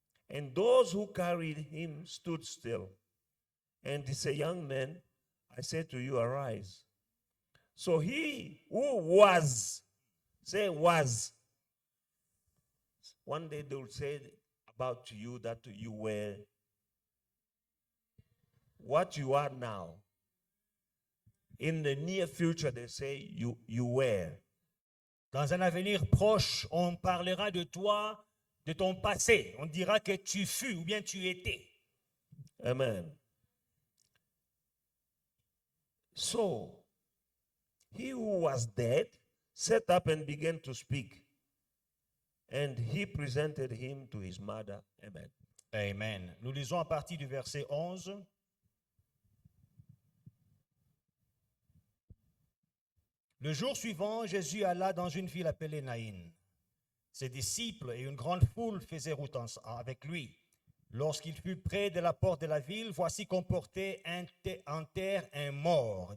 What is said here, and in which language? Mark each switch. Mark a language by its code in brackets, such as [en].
[en] And those who carried him stood still. And he said, young man, I say to you, arise. So he who was Say was. One day they will say about you that you were what you are now. In the near future, they say you were. [fr] Dans un avenir proche, on parlera de toi, de ton passé. On dira que tu fus ou bien tu étais. Amen. [en] So, he who was dead sat up and began to speak. And he presented him to his mother. Amen. Amen. [fr] Nous lisons à partir du verset 11. Le jour suivant, Jésus alla dans une ville appelée Naïn. Ses disciples et une grande foule faisaient route avec lui. Lorsqu'il fut près de la porte de la ville, voici qu'on portait en terre un mort.